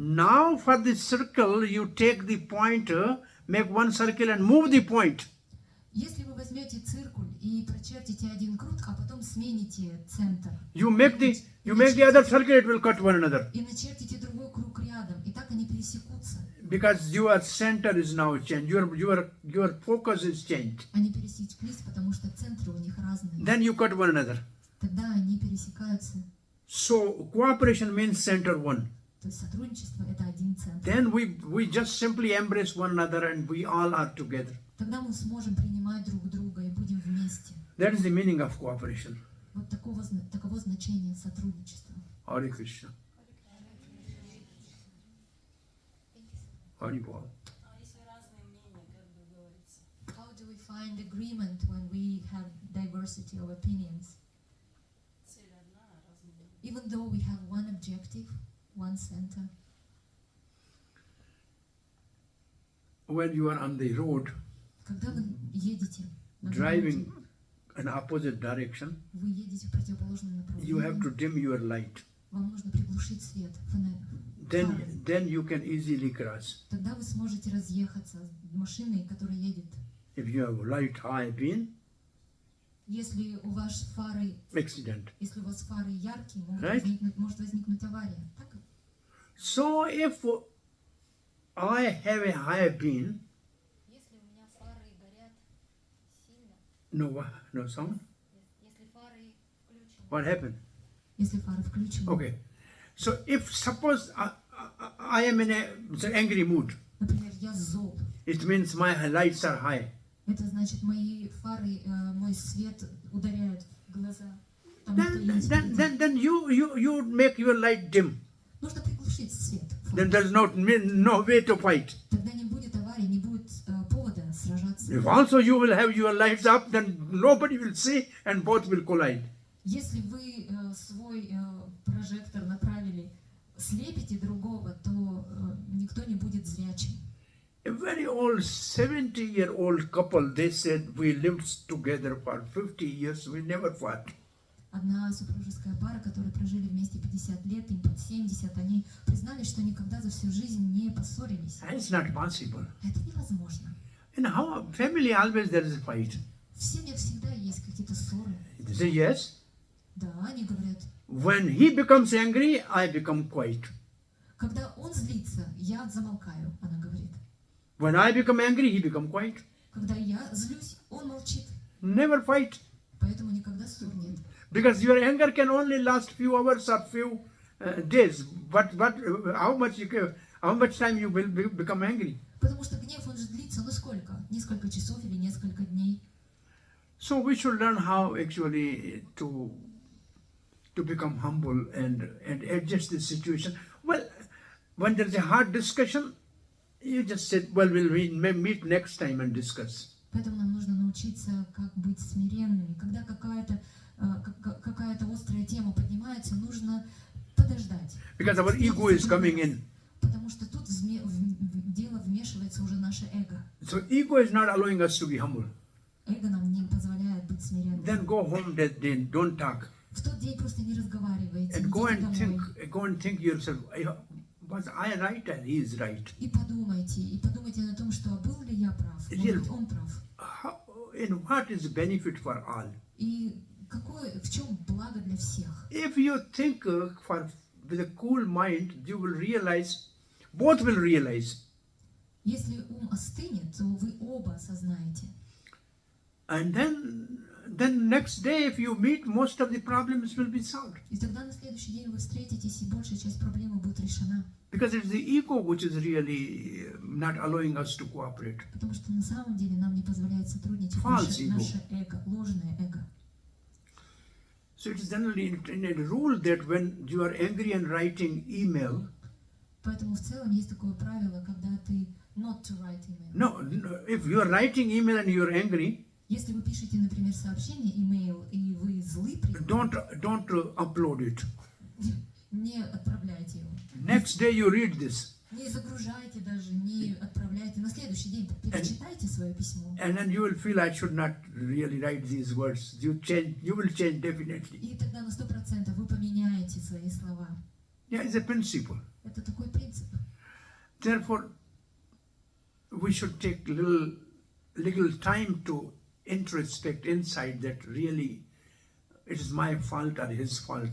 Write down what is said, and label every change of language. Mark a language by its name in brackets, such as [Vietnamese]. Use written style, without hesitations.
[English] Now for the circle, you take the pointer, make one circle and move the point. [Russian] Если вы возьмете циркуль и прочертите один круг, а потом смените центр, [English] You make the other circle, it will cut one another. [Russian] и начертите другой круг рядом, и так они пересекутся. [English] Because your center is now changed. Your focus is changed. [Russian] Они пересеклись, потому что центры у них разные. [English] Then you cut one another. [Russian] Тогда они пересекаются. [English] So cooperation means center one. [Russian] То есть сотрудничество это один центр. [English] Then we just simply embrace one another and we all are together. [Russian] Тогда мы сможем принимать друг друга и будем вместе. [English] That is the meaning of cooperation. [Russian] Вот таково значение сотрудничества. [English] Hare Krishna. Hare Bol. How do we find agreement when we have diversity of opinions? Even though we have one objective, one center. When you are on the road [Russian] Когда вы едете на [English] driving [Russian] дороге, [English] in opposite direction, [Russian] вы едете в противоположном [English] you have to [Russian] направлении, [English] dim your light. [Russian] вам нужно приглушить свет, фонарь. [English] Then you can easily cross. [Russian] Тогда вы сможете разъехаться с машиной, которая едет. [English] If you have light high beam, [Russian] Если у вас фары, [English] accident. [Russian] если у вас фары яркие, [English] Right? [Russian] может возникнуть авария. Так? [English] So if I have a high beam, [Russian] Если у меня фары горят сильно, [English] no sound. [Russian] если фары включены, [English] What happened? [Russian] если фары включены, [English] Okay. So if suppose I am in a angry mood, [Russian] например, я зол, it means my lights are high. это значит мои фары, мой свет ударяют в глаза. Тому, кто едет впереди. [English] Then you make your light dim. [Russian] Нужно приглушить свет. [English] Then there's no way to fight. [Russian] Тогда не будет аварии, не будет повода сражаться. [English] If also you will have your lights up, then nobody will see and both will collide. [Russian] Если вы свой прожектор направили, слепите другого, то никто не будет зрячим. [English] A very old 70-year-old couple, they said, we lived together for 50 years, we never fought. [Russian] Одна супружеская пара, которые прожили вместе 50 лет, им под 70, они признали, что никогда за всю жизнь не поссорились. [English] It's not possible. [Russian] Это невозможно. [English] In our family, always there is a fight. [Russian] В семьях всегда есть какие-то ссоры. [English] They say, yes. [Russian] Да, они говорят, [English] When he becomes angry, I become quiet. [Russian] когда он злится, я замолкаю, она говорит. [English] When I become angry, he becomes quiet. [Russian] Когда я злюсь, он молчит. [English] Never fight. [Russian] Поэтому никогда ссор нет. [English] Because your anger can only last few hours or few days. But how much time you will become angry? [Russian] Потому что гнев, он же длится, ну сколько? Несколько часов или несколько дней. [English] So we should learn how actually to become humble and adjust the situation. Well, when there is a hard discussion, you just said, well, we'll meet next time and discuss. [Russian] Поэтому нам нужно научиться, как быть смиренными. Когда какая-то острая тема поднимается, нужно подождать. [English] Because our ego is coming in. [Russian] Потому что тут в дело вмешивается уже наше эго. [English] So ego is not allowing us to be humble. [Russian] Эго нам не позволяет быть смиренными. [English] Then go home that day, don't talk. [Russian] В тот день просто не разговаривайте, [English] And go [Russian] идите домой. [English] and think yourself, was I right and he is right? [Russian] И подумайте о том, что был ли я прав, может быть, он прав. [English] And what is the benefit for all? [Russian] И в чем благо для всех? [English] If you think with a cool mind, you will realize, both will realize. [Russian] Если ум остынет, то вы оба осознаете. [English] And then next day, if you meet, most of the problems will be solved. [Russian] И тогда на следующий день вы встретитесь, и большая часть проблемы будет решена. [English] Because it's the ego which is really not allowing us to cooperate. [Russian] Потому что на самом деле нам не позволяет сотрудничать наше эго, ложное эго. [English] So it is generally in a rule that when you are angry and writing email. [Russian] Поэтому в целом есть такое правило, когда ты [English] not to write email. No, if you are writing email and you are angry. [Russian] Если вы пишете, например, сообщение, имейл, и вы злы при [English] Don't upload it. [Russian] Не отправляйте его. [English] Next day you read this. [Russian] Не загружайте даже, не отправляйте. На следующий день перечитайте свое письмо. [English] And then you will feel I should not really write these words. You will change definitely. [Russian] И тогда на 100% вы поменяете свои слова. [English] Yeah, it's a principle. [Russian] Это такой принцип. [English] Therefore, we should take little time to introspect inside that really it is my fault or his fault.